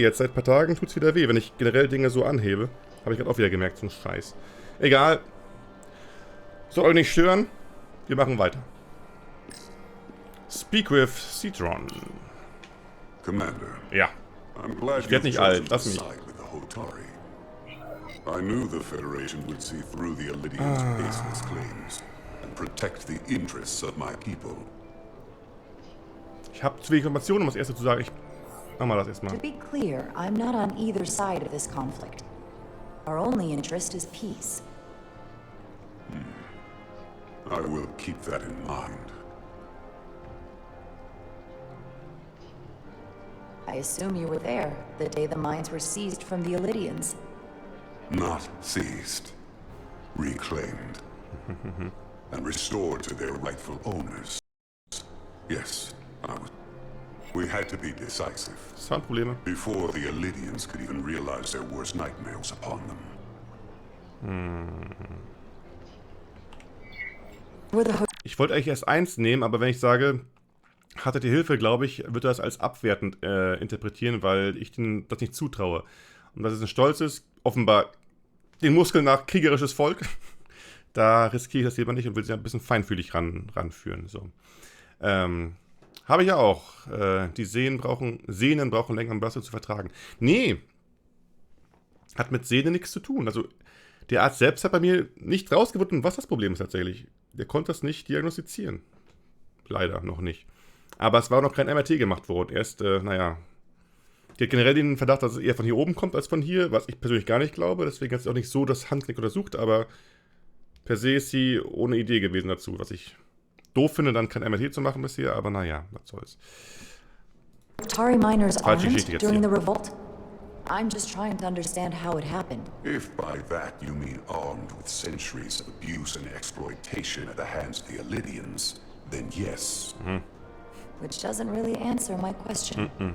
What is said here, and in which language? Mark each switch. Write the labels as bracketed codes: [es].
[de] Jetzt seit ein paar Tagen tut es wieder weh, wenn ich generell Dinge so anhebe. Habe ich gerade auch wieder gemerkt, so ein Scheiß. Egal. Soll euch nicht stören. Wir machen weiter. [en] Speak with Citron. Commander. [de] Ja. [en] I'm glad [de] Ich werde nicht alt, lass mich. [en] Hotari. I knew the Federation would see through the Elydians' baseless claims and protect the interests of my people. [de] Ich habe zu wenig Informationen, um das erste zu sagen. Ich mach mal das erstmal. [en] To be clear, I'm not on either side of this conflict. Our only interest is peace. I will keep that in mind. I assume you were there the day the mines were seized from the Elydians. Not seized. Reclaimed. And restored to their rightful owners. Yes, we had to be decisive. [de] Soundprobleme. [en] Before the Elydians could even realize their worst nightmares upon them. [de] Ich wollte eigentlich erst 1 nehmen, aber wenn ich sage, hattet ihr Hilfe, glaube ich, wird er das als abwertend interpretieren, weil ich denen das nicht zutraue. Und dass es ein stolzes, offenbar den Muskeln nach kriegerisches Volk, da riskiere ich das lieber nicht und will sie ein bisschen feinfühlig ranführen. So. Habe ich ja auch. Die Sehnen brauchen länger, um Böse zu vertragen. Nee, hat mit Sehne nichts zu tun. Also der Arzt selbst hat bei mir nicht rausgefunden, was das Problem ist tatsächlich. Der konnte das nicht diagnostizieren. Leider noch nicht. Aber es war noch kein MRT gemacht worden. Erst, naja. Die hat generell den Verdacht, dass es eher von hier oben kommt als von hier, was ich persönlich gar nicht glaube. Deswegen hat sie auch nicht so das Handgelenk untersucht, aber per se ist sie ohne Idee gewesen dazu. Was ich doof finde, dann kein MRT zu machen bisher, aber naja, was soll's. [en] Hotari miners [de] Falsche [en] armed [de] Geschichte jetzt [en] during [de] hier. [en] the revolt? I'm just trying to understand how it happened. If by that you mean armed with centuries of abuse and exploitation at the hands of the Elydians, then yes. Which doesn't really answer my question.